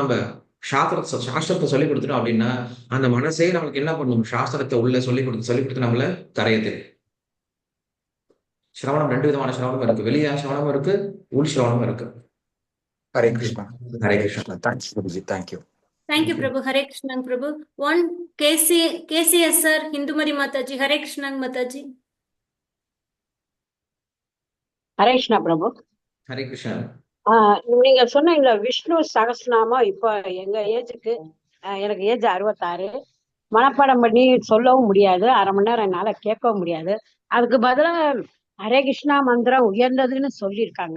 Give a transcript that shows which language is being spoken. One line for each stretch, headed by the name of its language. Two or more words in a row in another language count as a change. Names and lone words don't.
Tamil: நம்ம சாஸ்திரத்தை சொல்லி கொடுத்துட்டோம் அப்படின்னா அந்த மனசே நம்மளுக்கு என்ன பண்ணும்? சாஸ்திரத்தை உள்ள சொல்லி கொடுத்து நம்மள கரையது. சிரவணம் 2 விதமான சிரவணம் இருக்கு. வெளியா சிரவணம் இருக்கு, உள் சிரவணம் இருக்கு. ஹரே கிருஷ்ணா. ஹரே கிருஷ்ணா.
English: Thanks Guruji. thank you. Thank you, Prabhu. Hare Krishna, Prabhu. One KCS sir, Hindumari Mataji. Hare Krishna, Mataji.
Tamil: ஹரே கிருஷ்ணா பிரபு. ஹரே கிருஷ்ணா. நீங்க சொன்னீங்களா விஷ்ணு சகஸ்ரநாமம், இப்ப எங்க ஏஜுக்கு எனக்கு ஏஜ் 66, மனப்பாடம் பண்ணி சொல்லவும் முடியாது, 1/2 மணி நேரம் என்னால கேட்கவும் முடியாது. அதுக்கு பதிலா ஹரே கிருஷ்ணா மந்திரம் உயர்ந்ததுன்னு சொல்லியிருக்காங்க.